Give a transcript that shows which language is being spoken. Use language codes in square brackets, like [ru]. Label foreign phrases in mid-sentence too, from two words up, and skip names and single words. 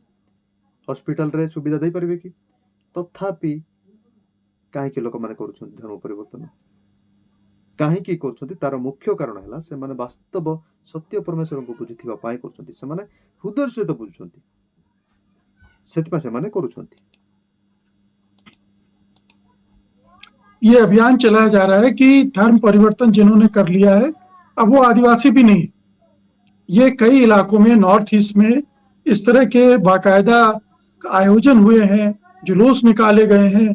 [or] ହସ୍ପିଟାଲରେ ସୁବିଧା ଦେଇପାରିବେ କି? ତଥାପି କାହିଁକି ଲୋକମାନେ କରୁଛନ୍ତି ଧର୍ମ ପରିବର୍ତ୍ତନ? କାହିଁକି କରୁଛନ୍ତି? ତାର ମୁଖ୍ୟ କାରଣ ହେଲା ସେମାନେ ବାସ୍ତବ ସତ୍ୟ ପରମେଶ୍ୱରଙ୍କୁ ବୁଝିଥିବା ପାଇଁ କରୁଛନ୍ତି। ସେମାନେ ହୃଦୟ ସହିତ ବୁଝୁଛନ୍ତି, ସେଥିପାଇଁ ସେମାନେ କରୁଛନ୍ତି। [hi] ये अभियान चलाया जा रहा है कि धर्म परिवर्तन जिन्होंने कर लिया है अब वो आदिवासी भी नहीं। ये कई इलाकों में नॉर्थ ईस्ट में इस तरह के बाकायदा आयोजन हुए हैं, जुलूस निकाले गए हैं।